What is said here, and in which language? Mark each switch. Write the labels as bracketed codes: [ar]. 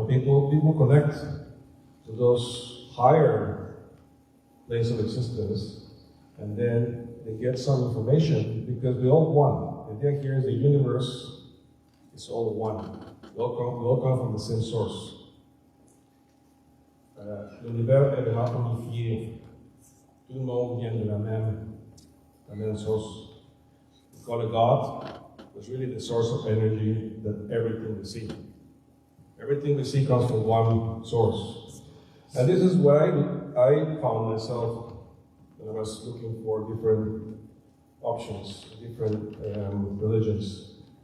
[en] People connect to those higher planes of existence, and then they get some information because we all one. The idea here is the universe is all one. We all come from the same source. [fr] L'univers est vraiment unifié. Tout le monde vient de la même source. [en] We call it God. It's really the source of energy that everything we see. Everything we see comes from one source. And this is what I found myself when I was looking for different options, different religions.